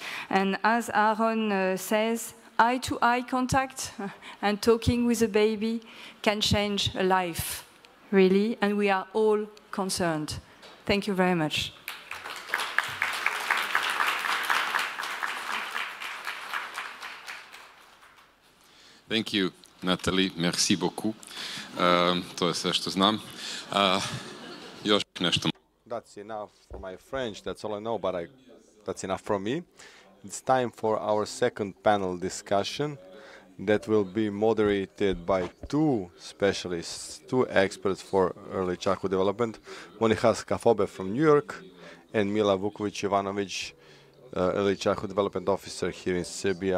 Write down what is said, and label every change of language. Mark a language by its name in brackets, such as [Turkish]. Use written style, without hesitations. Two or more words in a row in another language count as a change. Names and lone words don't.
[English] And as Aaron says, eye-to-eye contact and talking with a baby can change a life, really, and we are all concerned. Thank you very much. Thank you, [French] Nathalie. Merci beaucoup. [Serbian] To je sve što znam. Još nešto. [English] That's enough for my French. That's all I know, but that's enough for me. It's time for our second panel discussion that will be moderated by 2 specialists, 2 experts for early childhood development, Monika Skafobe from New York and Mila Vukovic-Ivanovic, early childhood development officer here in Serbia.